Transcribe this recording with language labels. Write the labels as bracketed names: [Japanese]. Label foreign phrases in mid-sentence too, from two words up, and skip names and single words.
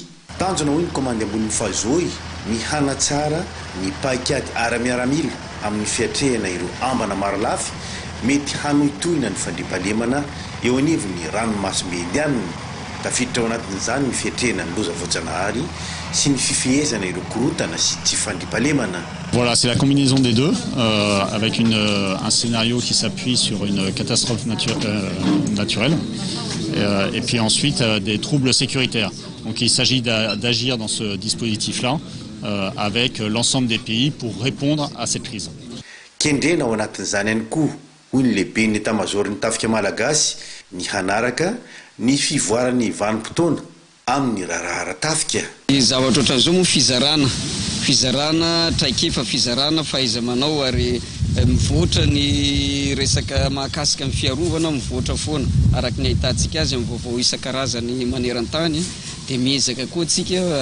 [Malagasy] Tanjona hoy ny komandy ambony fahazoy ny hanatsara ny paikady ara-miaramila amin'ny fiatrehana ireo ambana maro lafy mety hanoitohina ny fandriam-pahalemana eo anivon'ny ranomasimbe indiana. Tafiditra ao anatin'izany ny fiatrehana ny loza voajanahary sy ny fifehezana ireo korontana sy tsy fandriam-pahalemana. [French] Voilà, c'est la combinaison des deux, avec un scénario qui s'appuie sur une catastrophe naturelle, et puis ensuite des troubles sécuritaires. Donc il s'agit d'agir dans ce dispositif-là avec l'ensemble des pays pour répondre à cette crise. [Malagasy] Kendrena ao anatin'izany ihany koa hoy ny lehibe ny état-major ny tafika malagasy ny hanaraka ny fivoarany vanim-potoana amin'ny raharaha tafika. Zavatra ohatran'izao moa fizarana traikefa fizarana faiza manao ary mivoatra ny resaka mahakasika amin'ny fiarovana mivoatra foana araka ny ahitantsika azy amin'ny vaovao isan-karazany maneran-tany dia miezaka koa tsika